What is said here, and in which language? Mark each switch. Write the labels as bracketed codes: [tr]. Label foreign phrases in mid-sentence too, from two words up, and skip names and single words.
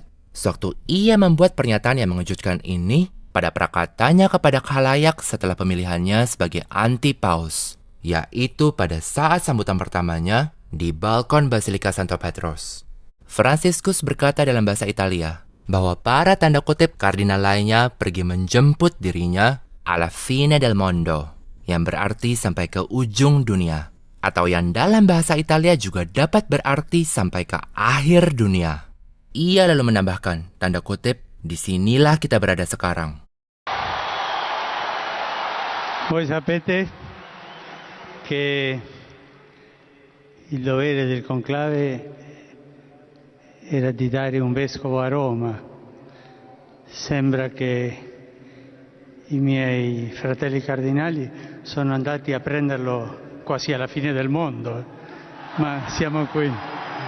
[id] Sewaktu ia membuat pernyataan yang mengejutkan ini pada perkataannya kepada khalayak setelah pemilihannya sebagai anti-paus, yaitu pada saat sambutan pertamanya di balkon Basilika Santo Petrus. Fransiskus berkata dalam bahasa Italia bahwa para tanda kutip kardinal lainnya pergi menjemput dirinya [it] alla fine del mondo, [id] yang berarti sampai ke ujung dunia, atau yang dalam bahasa Italia juga dapat berarti sampai ke akhir dunia. Ia lalu menambahkan, tanda kutip, disinilah kita berada sekarang. [it] Voi sapete che il dovere del conclave era di dare un vescovo a Roma. Sembra che i miei fratelli cardinali sono andati a prenderlo quasi alla fine del mondo, ma siamo qui.